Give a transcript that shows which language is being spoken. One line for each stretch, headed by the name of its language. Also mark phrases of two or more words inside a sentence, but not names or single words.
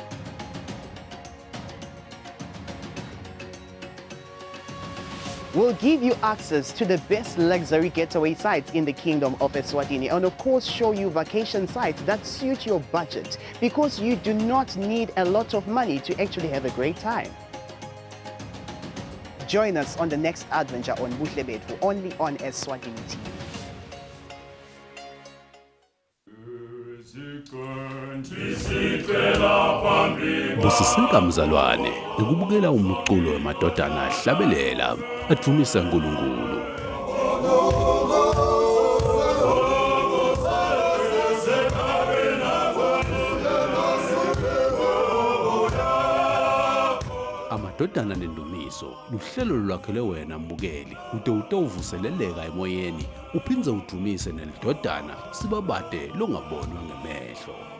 English: We'll give you access to the best luxury getaway sites in the Kingdom of Eswatini, and of course show you vacation sites that suit your budget, because you do not need a lot of money to actually have a great time. Join us on the next adventure on Buhle Bethu, only on Eswatini TV.
Swati: Busisika mzalwane ukubukela umculo wemadodana ahlabelela adumisa uNkulunkulu. Amadodana nendumiso luhlelo lwakhele wena mbukeli ude utawuvuseleleka emoyeni uphindze udumise nelidodana sibabade longabonwa ngemehlo.